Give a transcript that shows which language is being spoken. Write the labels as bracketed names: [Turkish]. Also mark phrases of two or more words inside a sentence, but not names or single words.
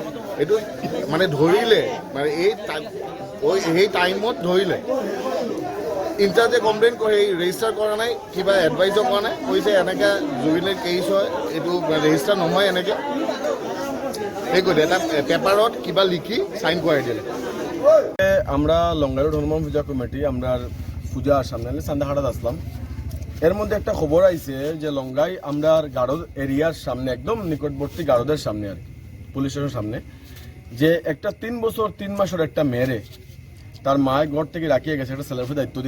[Assamese] এইটো মানে ধৰিলে, মানে এই টাইমত ধৰিলে। ইনচাৰ্জে কমপ্লেইন কৰি ৰেজিষ্টাৰ কৰা নাই, কিবা এডভাইজো কৰা নাই, কৈছে এনেকৈ জুবিনের কেছ হয়, এইটো ৰেজিষ্টাৰ নহয়। এনেকৈ এই কৰি এটা পেপাৰত কিবা লিখি সাইন করাই দিলে। [Bangla] আমরা লঙ্গাইরোড হনুমান পূজা কমিটি আমরা পূজার সামনে সান্দাহাটাত আসলাম। এর মধ্যে একটা খবর আইছে যে লঙ্গাই আমরা গারদ এরিয়ার সামনে, একদম নিকটবর্তী গারদের সামনে আর কি, পুলিশের সামনে, যে একটা 3 বছর 3 মাসের একটা মেয়েরে তার মায়ের ঘর থেকে রাখিয়ে গেছে একটা ছেলের দায়িত্ব দিয়ে।